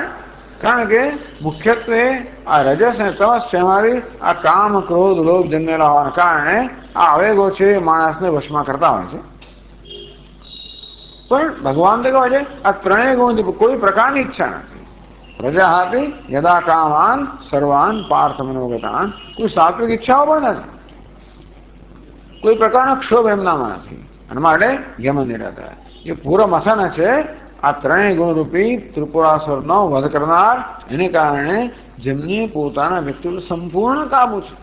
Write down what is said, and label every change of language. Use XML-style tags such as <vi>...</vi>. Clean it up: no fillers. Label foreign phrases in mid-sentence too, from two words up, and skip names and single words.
<gu>કારણ કે મુખ્યત્વે આ રજસ અને તમસ છે અમારી આ કામ, ક્રોધ, લોભ જન્મેલા હોવાના કારણે આ આવેગો છે એ માણસને વશમાં કરતા હોય છે. પણ ભગવાન તો કહે છે આ 3 ગુણથી કોઈ પ્રકારની ઈચ્છા નથી.</gu> <sa>પ્રજાહાતી યદા કામાન સર્વાન પાર્થ મનોગતાન.</sa> <gu>કોઈ સાત્વિક ઈચ્છાઓ પણ નથી. કોઈ પ્રકારનો ક્ષોભ એમનામાં નથી. અને માટે યમનિરત એ પૂરમથન છે. આ 3 ગુણરૂપી ત્રિપુરાસુરનો વધ કરનાર, એને કારણે જેમને પોતાના વ્યક્તિત્વ સંપૂર્ણ કાબુ છે.</gu>